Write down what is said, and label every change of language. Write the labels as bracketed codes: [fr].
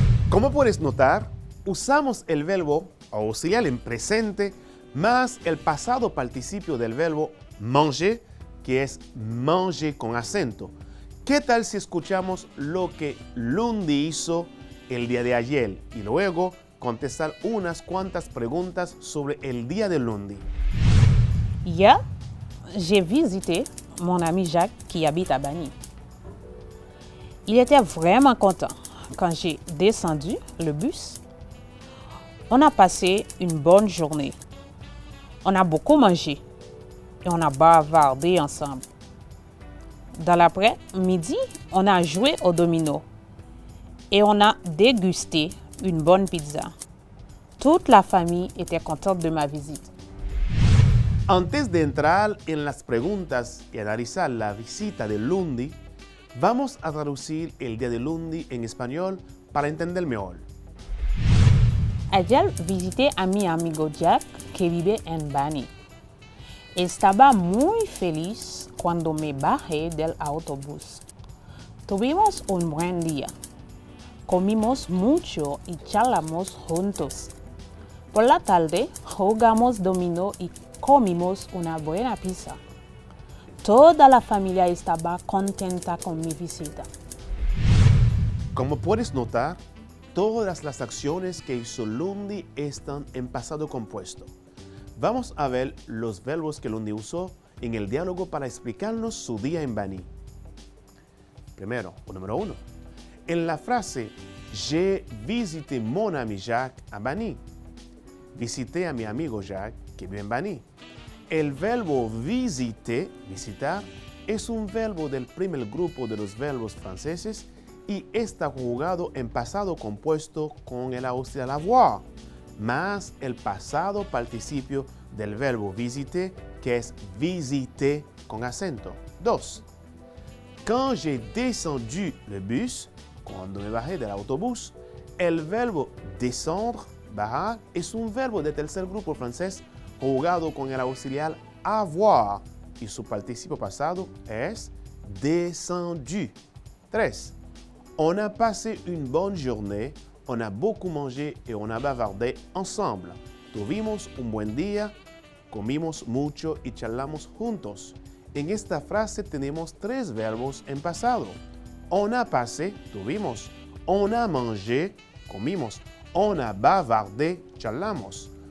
[es] Como puedes notar, usamos el verbo auxiliar en presente más el pasado participio del verbo manger, que es manger con acento. ¿Qué tal si escuchamos lo que Lundi hizo el día de ayer y luego contestar unas cuantas preguntas sobre el día de Lundi? [fr] Hier, j'ai visité mon ami Jacques qui habite à Bani. Il était vraiment content quand j'ai descendu le bus. On a passé une bonne journée. On a beaucoup mangé et on a bavardé ensemble. Dans l'après-midi, on a joué au domino et on a dégusté une bonne pizza. Toute la famille était contente de ma visite. [es] Antes de entrar en las preguntas y analizar la visita de Lundi, vamos a traducir el día de Lundi en español para entender mejor. Ayer visité a mi amigo Jack que vive en Bani. Estaba muy feliz cuando me bajé del autobús. Tuvimos un buen día. Comimos mucho y charlamos juntos. Por la tarde jugamos dominó y comimos una buena pizza. Toda la familia estaba contenta con mi visita. Como puedes notar, todas las acciones que hizo Lundi están en pasado compuesto. Vamos a ver los verbos que Lundi usó en el diálogo para explicarnos su día en Bani. Primero, número 1. En la frase [fr] J'ai visité mon ami Jacques à Bani. [es] Visité a mi amigo Jacques que vive en Bani. El verbo visiter, visitar, es un verbo del primer grupo de los verbos franceses y está conjugado en pasado compuesto con el auxiliar avoir, más el pasado participio del verbo visiter, que es visiter con acento. 2. [fr] Quand j'ai descendu le bus, [es] cuando me bajé del autobús, El verbo descendre, bajar, es un verbo de tercer grupo francés jugado con el auxiliar avoir y su participio pasado es descendu. 3. [fr] On a passé une bonne journée, on a beaucoup mangé et on a bavardé ensemble. [es] Tuvimos un buen día, comimos mucho y charlamos juntos. En esta frase tenemos 3 verbos en pasado. [fr] On a passé, [es] tuvimos. [fr] On a mangé, [es] comimos. [fr] On a bavardé, [es] charlamos.